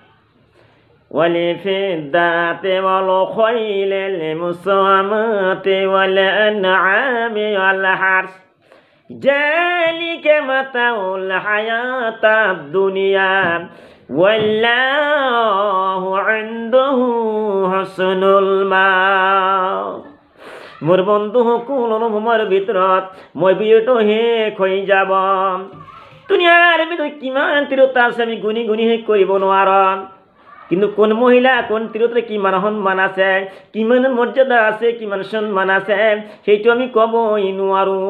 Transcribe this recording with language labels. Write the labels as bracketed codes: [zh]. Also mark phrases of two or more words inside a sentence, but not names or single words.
[ar] والخيل المسومة والأنعام والحرث ذلك متاع الحياة الدنيا والله عنده حسن المآب। [as] মোর বন্ধু সকল অনুভৱৰ ভিতৰত মই বিৰতো শেষ হৈ যাব। দুনিয়াৰ ভিতৰত কিমান তিৰোতা আছে আমি গুণি গুণি শেষ কৰিব নোৱাৰো। কিন্তু কোন মহিলা কোন তিৰোতাৰ কিমান সন্মান আছে, কিমান মৰ্যাদা আছে, কিমান সন্মান আছে সেইটো আমি ক'বই নোৱাৰোঁ।